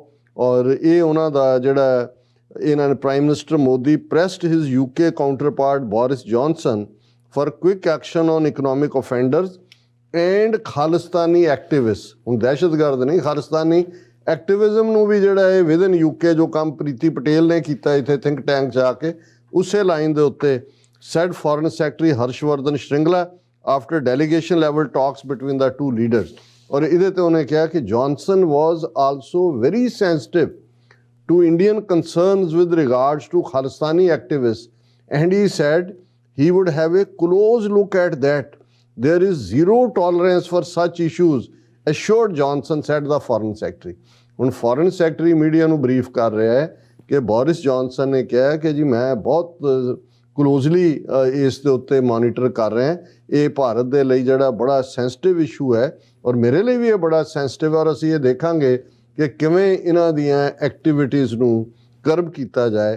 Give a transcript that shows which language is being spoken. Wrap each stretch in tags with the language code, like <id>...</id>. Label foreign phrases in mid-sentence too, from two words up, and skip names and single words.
<pa>ਔਰ ਇਹ ਉਹਨਾਂ ਦਾ ਜਿਹੜਾ ਇਹਨਾਂ ਨੇ</pa> <en>Prime Minister Modi pressed his UK counterpart Boris Johnson for quick action on economic offenders and Khalistani activist.</en> <pa>ਹੁਣ ਦਹਿਸ਼ਤਗਰਦ ਨਹੀਂ, ਖਾਲਿਸਤਾਨੀ ਐਕਟਿਵਿਜ਼ਮ ਨੂੰ ਵੀ ਜਿਹੜਾ ਇਹ</pa> <en>within UK</en> <pa>ਜੋ ਕੰਮ ਪ੍ਰੀਤੀ ਪਟੇਲ ਨੇ ਕੀਤਾ ਇੱਥੇ</pa> <en>think tank</en> <pa>'ਚ ਆ ਕੇ, ਉਸੇ ਲਾਈਨ ਦੇ ਉੱਤੇ</pa> <en>said Foreign Secretary Harshvardhan Shringla after delegation level talks between the two leaders.</en> <pa>ਔਰ ਇਹਦੇ ਤੇ ਉਹਨੇ ਕਿਹਾ ਕਿ</pa> <en>Johnson was also very sensitive to Indian concerns with regards to Khalistani activists, and he said he would have a close look at that. There is zero tolerance for such issues, assured Johnson, said the Foreign Secretary.</en> <pa>ਹੁਣ</pa> <en>Foreign Secretary</en> <pa>ਮੀਡੀਆ ਨੂੰ ਬਰੀਫ ਕਰ ਰਿਹਾ ਹੈ ਕਿ ਬੋਰਿਸ ਜੌਨਸਨ ਨੇ ਕਿਹਾ ਕਿ ਜੀ ਮੈਂ ਬਹੁਤ ਕਲੋਜ਼ਲੀ ਇਸ ਦੇ ਉੱਤੇ ਮੋਨੀਟਰ ਕਰ ਰਿਹਾ, ਇਹ ਭਾਰਤ ਦੇ ਲਈ ਜਿਹੜਾ ਬੜਾ</pa> <en>sensitive issue</en> <pa>ਹੈ ਔਰ ਮੇਰੇ ਲਈ ਵੀ ਇਹ ਬੜਾ ਸੈਂਸਿਟਿਵ ਹੈ, ਔਰ ਅਸੀਂ ਇਹ ਦੇਖਾਂਗੇ ਕਿ ਕਿਵੇਂ ਇਹਨਾਂ ਦੀਆਂ ਐਕਟੀਵਿਟੀਜ਼ ਨੂੰ ਕਰਬ ਕੀਤਾ ਜਾਏ।</pa>